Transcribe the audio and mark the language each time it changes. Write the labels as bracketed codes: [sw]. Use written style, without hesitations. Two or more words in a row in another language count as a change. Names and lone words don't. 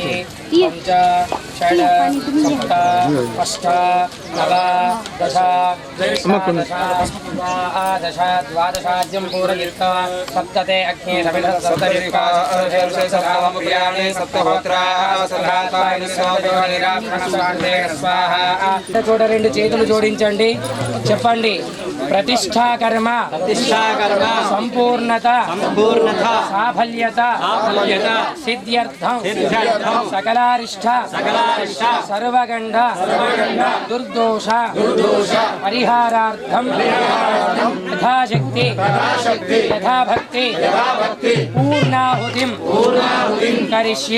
[sa] पञ्च षड् सप्त अष्ट नव दश दश द्वादशाद्यं पूरयित्वा सप्तते अग्ने [te] చూడ రెండు చేతులు జోడించండి. [sa] చెప్పండి ప్రతిష్టాకర్మ సంపూర్ణత సాఫల్యత సిద్ధ్యర్థం సకలారిష్ట సర్వగండ దుర్దోష పరిహారార్థం యథాశక్తి యథాభక్తి పూర్ణాహుతిం కరిష్యే.